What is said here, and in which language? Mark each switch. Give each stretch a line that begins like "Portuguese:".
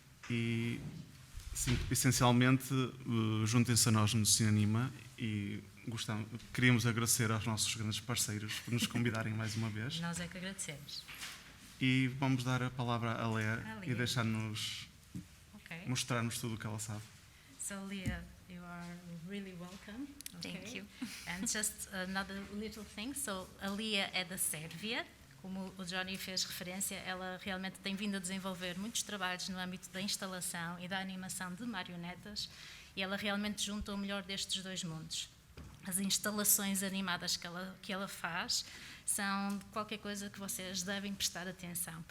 Portuguese: E, sim, essencialmente, juntem-se a nós no CINANIMA e queríamos agradecer aos nossos grandes parceiros por nos convidarem mais uma vez. Nós é que agradecemos. E vamos dar a palavra a Lea e deixar-nos mostrar-nos tudo o que ela sabe.
English: So Lea, you are really welcome. Okay. Thank you. And just another little thing, so
Portuguese: a Lea é da Sérvia, como o Johnny fez referência, ela realmente tem vindo a desenvolver muitos trabalhos no âmbito da instalação e da animação de marionetas, e ela realmente junta o melhor destes dois mundos. As instalações animadas que ela faz são qualquer coisa que vocês devem prestar atenção.